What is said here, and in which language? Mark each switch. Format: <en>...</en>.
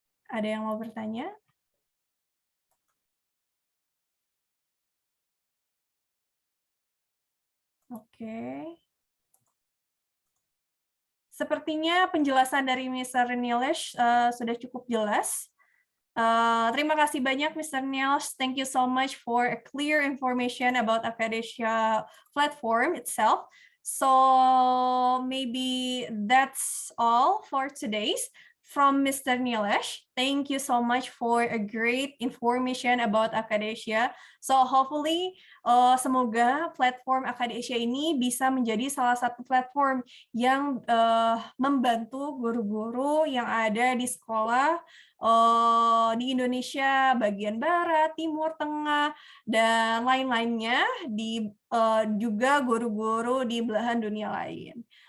<id>Ada yang mau bertanya? Oke. Sepertinya penjelasan dari Mr. Nilesh sudah cukup jelas. Terima kasih banyak, Mr. Nilesh.</id> <en>Thank you so much for a clear information about ACAD Asia platform itself. So maybe that's all for today's from Mr. Nilesh. Thank you so much for a great information about ACAD Asia. So hopefully</en> <id>semoga platform ACAD Asia ini bisa menjadi salah satu platform yang membantu guru-guru yang ada di sekolah di Indonesia bagian barat, timur, tengah, dan lain-lainnya, juga guru-guru di belahan dunia lain.</id>